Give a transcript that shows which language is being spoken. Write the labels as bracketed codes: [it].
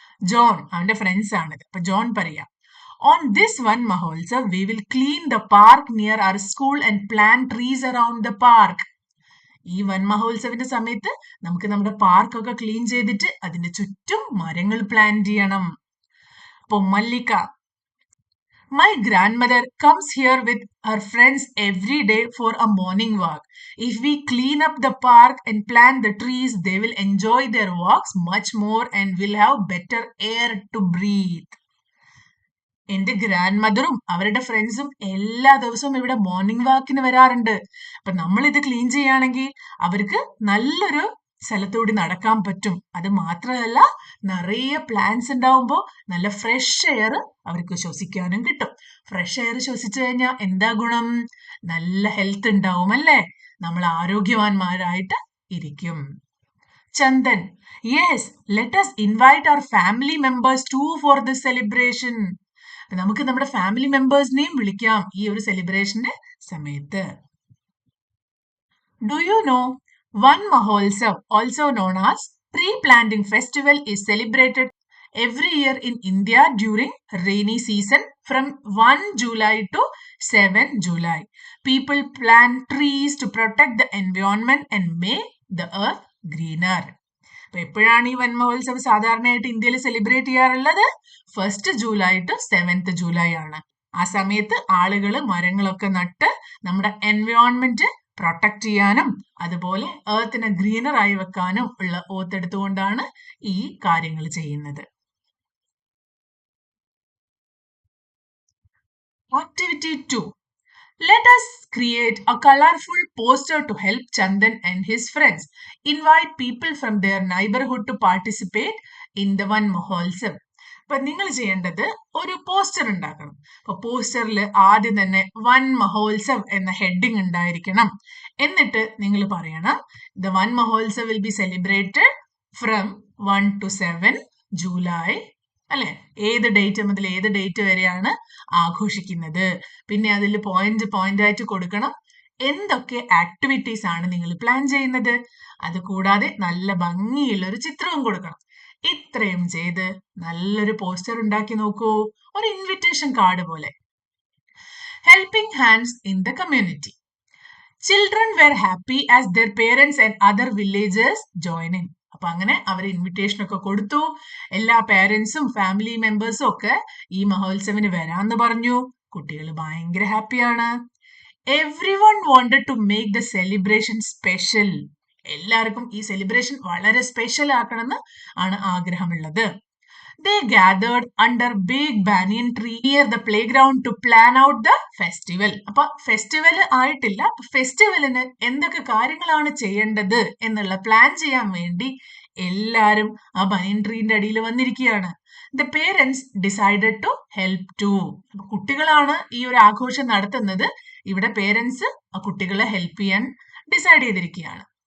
[ml] John അവന്റെ friends ആണിത്. അപ്പൊ ജോൺ പറയാം, [en] On this Van Mahotsav we will clean the park near our school and plant trees around the park. [ml] ഈ വൻ മഹോത്സവിന്റെ സമയത്ത് നമുക്ക് നമ്മുടെ പാർക്കൊക്കെ ക്ലീൻ ചെയ്തിട്ട് അതിന്റെ ചുറ്റും മരങ്ങൾ പ്ലാന്റ് ചെയ്യണം. [en] അപ്പൊ Mallika, my grandmother comes here with her friends every day for a morning walk. If we clean up the park and plant the trees, they will enjoy their walks much more and will have better air to breathe. [ml] എന്റെ grand മദറും അവരുടെ ഫ്രണ്ട്സും എല്ലാ ദിവസവും ഇവിടെ morning വാക്കിന് വരാറുണ്ട്. അപ്പൊ നമ്മൾ ഇത് ക്ലീൻ ചെയ്യുകയാണെങ്കിൽ അവർക്ക് നല്ലൊരു സ്ഥലത്തൂടി നടക്കാൻ പറ്റും. അത് മാത്രമല്ല നിറയെ പ്ലാന്റ്സ് ഉണ്ടാവുമ്പോൾ നല്ല ഫ്രഷ് എയർ അവർക്ക് ശ്വസിക്കാനും കിട്ടും. ഫ്രഷ് എയർ ശ്വസിച്ചു കഴിഞ്ഞാൽ എന്താ ഗുണം? നല്ല ഹെൽത്ത് ഉണ്ടാവും അല്ലേ, നമ്മൾ ആരോഗ്യവാന്മാരായിട്ട് ഇരിക്കും. [en] Chandan, yes, let us invite our family members too for this celebration. [ml] നമുക്ക് നമ്മുടെ ഫാമിലി മെമ്പേഴ്സിനെയും വിളിക്കാം ഈ ഒരു സെലിബ്രേഷന്റെ സമയത്ത്. [en] Do you know Van Mahotsav, also known as Tree Planting Festival, is celebrated every year in India during rainy season from 1 July to 7 July. People plant trees to protect the environment and make the earth greener. [ml] അപ്പൊ എപ്പോഴാണ് ഈ വൻ മഹോത്സവ് സാധാരണയായിട്ട് ഇന്ത്യയിൽ celebrate ചെയ്യാറുള്ളത്? 1 July two 7 July ആണ്. ആ സമയത്ത് ആളുകൾ മരങ്ങളൊക്കെ നട്ട് നമ്മുടെ എൻവയോൺമെന്റ് പ്രൊട്ടക്ട് ചെയ്യാനും അതുപോലെ എർത്തിനെ ഗ്രീനർ ആയി വെക്കാനും ഉള്ള ഓത്തെടുത്തുകൊണ്ടാണ് ഈ കാര്യങ്ങൾ ചെയ്യുന്നത്. [en] Activity 2. Let us create a colorful poster to help Chandan and his friends. Invite people from their neighborhood to participate in the Van Mahotsav. [ml] അപ്പൊ നിങ്ങൾ ചെയ്യേണ്ടത് ഒരു പോസ്റ്റർ ഉണ്ടാക്കണം. അപ്പൊ പോസ്റ്ററിൽ ആദ്യം തന്നെ വൻ മഹോത്സവ് എന്ന ഹെഡിങ് ഉണ്ടായിരിക്കണം. എന്നിട്ട് നിങ്ങൾ പറയണം, [en] the Van Mahotsav will be celebrated from 1 to 7 July [ml] അല്ലെ, ഏത് ഡേറ്റ് മുതൽ ഏത് ഡേറ്റ് വരെയാണ് ആഘോഷിക്കുന്നത്. പിന്നെ അതിൽ പോയിന്റ് ആയിട്ട് കൊടുക്കണം എന്തൊക്കെ ആക്ടിവിറ്റീസ് ആണ് നിങ്ങൾ പ്ലാൻ ചെയ്യുന്നത്. അത് കൂടാതെ നല്ല ഭംഗിയുള്ള ഒരു ചിത്രവും കൊടുക്കണം. ഇത്രയും ചെയ്ത് നല്ലൊരു പോസ്റ്റർ ഉണ്ടാക്കി നോക്കൂ, ഒരു ഇൻവിറ്റേഷൻ കാർഡ് പോലെ. [en] Helping hands in the community. Children were happy as their parents and other villagers join in. [ml] അപ്പൊ അങ്ങനെ അവർ ഇൻവിറ്റേഷൻ ഒക്കെ കൊടുത്തു. എല്ലാ പേരൻസും ഫാമിലി മെമ്പേഴ്സും ഒക്കെ ഈ മഹോത്സവിന് വരാന്ന് പറഞ്ഞു. കുട്ടികൾ ഭയങ്കര ഹാപ്പിയാണ്. [en] Everyone wanted to make the celebration special. [ml] എല്ലാവർക്കും ഈ സെലിബ്രേഷൻ വളരെ സ്പെഷ്യൽ ആക്കണമെന്ന് ആണ് ആഗ്രഹമുള്ളത്. [en] They gathered under big banyan tree near the playground to plan out the festival. [ml] അപ്പൊ ഫെസ്റ്റിവൽ ആയിട്ടില്ല. ഫെസ്റ്റിവലിന് എന്തൊക്കെ കാര്യങ്ങളാണ് ചെയ്യേണ്ടത് എന്നുള്ള പ്ലാൻ ചെയ്യാൻ വേണ്ടി എല്ലാരും ആ ബനിയൻ ട്രീന്റെ അടിയിൽ വന്നിരിക്കുകയാണ്. [en] The parents decided to help too. [ml] കുട്ടികളാണ് ഈ ഒരു ആഘോഷം നടത്തുന്നത്. ഇവിടെ പേരൻസ് ആ കുട്ടികളെ ഹെൽപ്പ് ചെയ്യാൻ ഡിസൈഡ് ചെയ്തിരിക്കുകയാണ്.